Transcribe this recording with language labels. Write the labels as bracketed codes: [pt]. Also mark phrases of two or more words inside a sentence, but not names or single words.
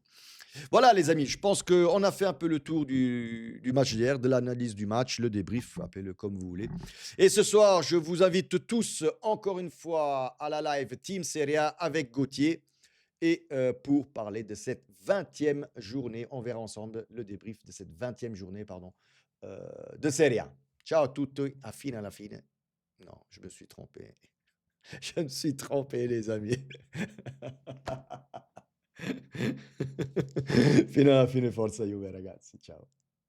[fr] Voilà les amis, je pense qu'on a fait un peu le tour du match d'hier, de l'analyse du match, le débrief, appelez-le comme vous voulez. Et ce soir, je vous invite tous encore une fois à la live Team Serie A avec Gauthier. Et pour parler de cette 20e journée, on verra ensemble le débrief de cette 20e journée, pardon, de Serie A. [it] Ciao a tutti, a fine alla fine. [fr] Non, je me suis trompé. Je me suis trompé les amis. [it] Fino alla fine, forza Juve ragazzi, ciao.